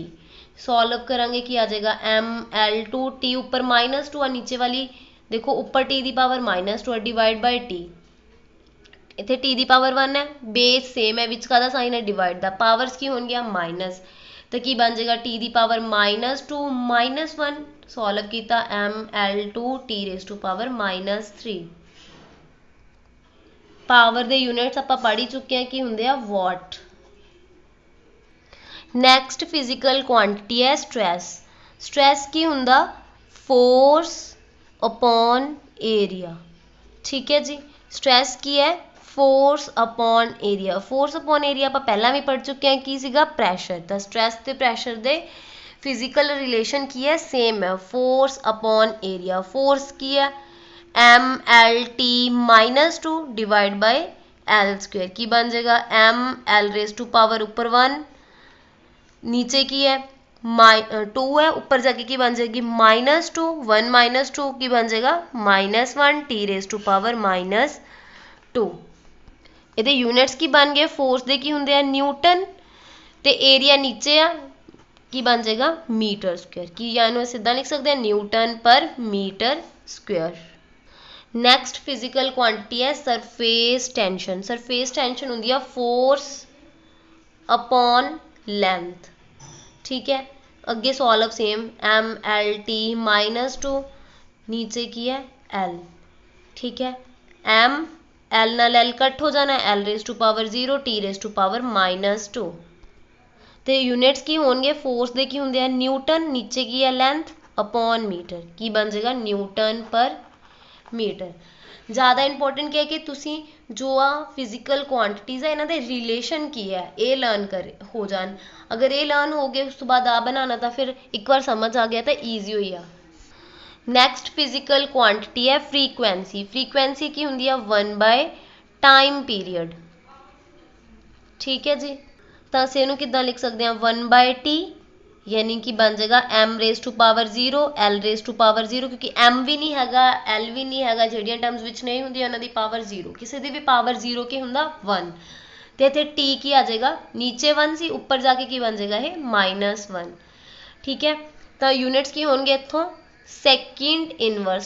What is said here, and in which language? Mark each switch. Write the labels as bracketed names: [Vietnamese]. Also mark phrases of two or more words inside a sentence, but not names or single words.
[Punjabi] ਸੋਲਵ ਕਰਾਂਗੇ ਕੀ ਆ ਜਾਏਗਾ ml2t ਉੱਪਰ -2 ਆ, ਨੀਚੇ ਵਾਲੀ ਦੇਖੋ ਉੱਪਰ t ਦੀ ਪਾਵਰ -2 [English] divide by [Punjabi] t, ਇੱਥੇ t ਦੀ ਪਾਵਰ 1 ਹੈ, [English] base same [Punjabi] ਹੈ, ਵਿੱਚ ਕਾਹਦਾ ਸਾਈਨ ਹੈ ਡਿਵਾਈਡ ਦਾ, ਪਾਵਰਸ ਕੀ ਹੋਣਗੀਆਂ ਮਾਈਨਸ, ਤਾਂ ਕੀ ਬਣ ਜਾਏਗਾ t ਦੀ ਪਾਵਰ -2 -1। ਸੋਲਵ ਕੀਤਾ ml2t [English] raised to power [Punjabi] -3। ਪਾਵਰ ਦੇ ਯੂਨਿਟਸ ਆਪਾਂ ਪੜ੍ਹ ਹੀ ਚੁੱਕੇ ਹਾਂ ਕੀ ਹੁੰਦੇ ਆ ਵਾਟ। [English] next physical quantity [Punjabi] ਹੈ ਸਟ੍ਰੈਸ। ਸਟ੍ਰੈਸ ਕੀ ਹੁੰਦਾ [English] force upon area. [Punjabi] ਠੀਕ ਹੈ ਜੀ, ਸਟ੍ਰੈਸ ਕੀ ਹੈ [English] force upon area. force upon area [Punjabi] ਆਪਾਂ ਪਹਿਲਾਂ ਵੀ ਪੜ੍ਹ ਚੁੱਕੇ ਹਾਂ ਕੀ ਸੀਗਾ ਪ੍ਰੈਸ਼ਰ। ਤਾਂ ਸਟ੍ਰੈਸ ਤੇ ਪ੍ਰੈਸ਼ਰ ਦੇ [English] physical relation [Punjabi] ਕੀ ਹੈ ਸੇਮ ਹੈ, [English] force upon area. [Punjabi] ਫੋਰਸ ਕੀ ਹੈ mlt -2 [English] divide by l square, [Punjabi] ਕੀ ਬਣ ਜਾਏਗਾ [English] ml raised to power [Punjabi] ਉੱਪਰ 1, ਨੀਚੇ ਕੀ ਹੈ 2 ਹੈ, ਉੱਪਰ ਜਾ ਕੇ ਕੀ ਬਣ ਜਾਏਗੀ -2, 1 -2 ਕੀ ਬਣ ਜਾਏਗਾ -1 [English] t raised to power -2। [Punjabi] ਇਹਦੇ ਯੂਨਿਟਸ ਕੀ ਬਣ ਗਏ ਫੋਰਸ ਦੇ ਕੀ ਹੁੰਦੇ ਆ ਨਿਊਟਨ, ਤੇ ਏਰੀਆ ਨੀਚੇ ਆ ਕੀ ਬਣ ਜਾਏਗਾ [English] meter square, [Punjabi] ਕੀ ਜਾਂ ਇਹਨੂੰ ਸਿੱਧਾ ਲਿਖ ਸਕਦੇ ਹਾਂ [English] newton per meter square. next physical quantity [Punjabi] ਹੈ [English] surface tension. surface tension [Punjabi] ਹੁੰਦੀ ਆ [English] force upon length. [Punjabi] ਠੀਕ ਹੈ, ਅੱਗੇ [English] solve same [Punjabi] mlt -2, ਨੀਚੇ ਕੀ ਹੈ l। ਠੀਕ ਹੈ, m l ਨਾਲ l ਕੱਟ ਹੋ ਜਾਣਾ, [English] l raised to power 0 t raised to power -2। [Punjabi] ਤੇ ਯੂਨਿਟਸ ਕੀ ਹੋਣਗੇ ਫੋਰਸ ਦੇ ਕੀ ਹੁੰਦੇ ਆ ਨਿਊਟਨ, ਨੀਚੇ ਕੀ ਹੈ [English] length upon meter, [Punjabi] ਕੀ ਬਣ ਜਾਏਗਾ [English] newton per meter. [Punjabi] ਜ਼ਿਆਦਾ ਇੰਪੋਰਟੈਂਟ ਕੀ ਹੈ ਕਿ ਤੁਸੀਂ ਜੋ ਆ [English] physical quantities [Punjabi] ਹੈ ਇਹਨਾਂ ਦੇ ਰਿਲੇਸ਼ਨ ਕੀ ਹੈ ਇਹ ਲਰਨ ਹੋ ਜਾਣ। ਅਗਰ ਇਹ ਲਰਨ ਹੋ ਗਏ ਉਸ ਤੋਂ ਬਾਅਦ ਆ ਬਣਾਉਣਾ ਤਾਂ ਫਿਰ ਇੱਕ ਵਾਰ ਸਮਝ ਆ ਗਿਆ ਤਾਂ ਈਜ਼ੀ ਹੋਈ ਆ। [English] next physical quantity [Punjabi] ਹੈ ਫ੍ਰੀਕੁਐਂਸੀ। ਫ੍ਰੀਕੁਐਂਸੀ ਕੀ ਹੁੰਦੀ ਆ 1 [English] time period. [Punjabi] ਠੀਕ ਹੈ ਜੀ, ਤਾਂ ਅਸੀਂ ਇਹਨੂੰ ਕਿੱਦਾਂ ਲਿਖ ਸਕਦੇ ਹਾਂ 1/t, ਯਾਨੀ ਕਿ ਬਣ ਜਾਏਗਾ [English] m raised to power 0 l raised to power 0, [Punjabi] ਕਿਉਂਕਿ m ਵੀ ਨਹੀਂ ਹੈਗਾ l ਵੀ ਨਹੀਂ ਹੈਗਾ, ਜਿਹੜੀਆਂ ਟਰਮਸ ਵਿੱਚ ਨਹੀਂ ਹੁੰਦੀਆਂ ਉਹਨਾਂ ਦੀ ਪਾਵਰ 0, ਕਿਸੇ ਦੀ ਵੀ ਪਾਵਰ 0 ਕੀ ਹੁੰਦਾ 1। ਤੇ ਇੱਥੇ t ਕੀ ਆ ਜਾਏਗਾ ਨੀਚੇ 1 ਸੀ, ਉੱਪਰ ਜਾ ਕੇ ਕੀ ਬਣ ਜਾਏਗਾ ਇਹ -1। ਠੀਕ ਹੈ, ਤਾਂ ਯੂਨਿਟਸ ਕੀ ਹੋਣਗੇ ਇੱਥੋਂ [English] second inverse.